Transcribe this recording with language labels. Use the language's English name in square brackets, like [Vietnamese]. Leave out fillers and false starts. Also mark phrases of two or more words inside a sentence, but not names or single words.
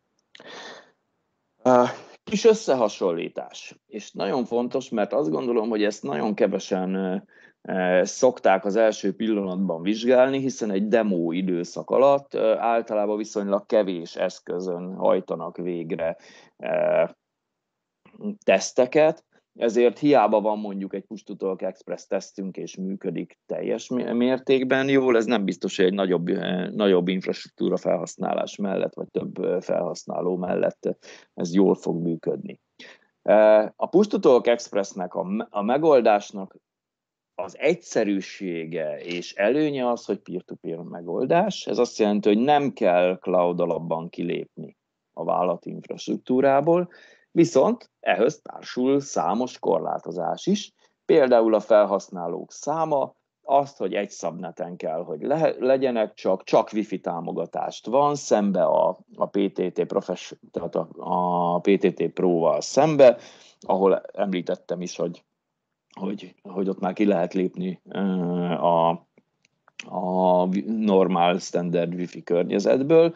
[Hungarian] Kis összehasonlítás, és nagyon fontos, mert azt gondolom, hogy ezt nagyon kevesen szokták az első pillanatban vizsgálni, hiszen egy demo időszak alatt általában viszonylag kevés eszközön hajtanak végre teszteket, ezért hiába van mondjuk egy push-to-talk express tesztünk és működik teljes mértékben jól, ez nem biztos, hogy egy nagyobb infrastruktúra felhasználás mellett, vagy több felhasználó mellett ez jól fog működni. A push-to-talk expressnek a megoldásnak az egyszerűsége és előnye az, hogy peer-to-peer megoldás. Ez azt jelenti, hogy nem kell cloud alapban kilépni a vállalati infrastruktúrából, viszont ehhez társul számos korlátozás is, például a felhasználók száma, azt, hogy egy subneten kell, hogy legyenek, csak Wi-Fi támogatást van, szembe a PTT tehát a PTT Pro-val szembe, ahol említettem is, hogy ott már ki lehet lépni a normál standard Wi-Fi környezetből.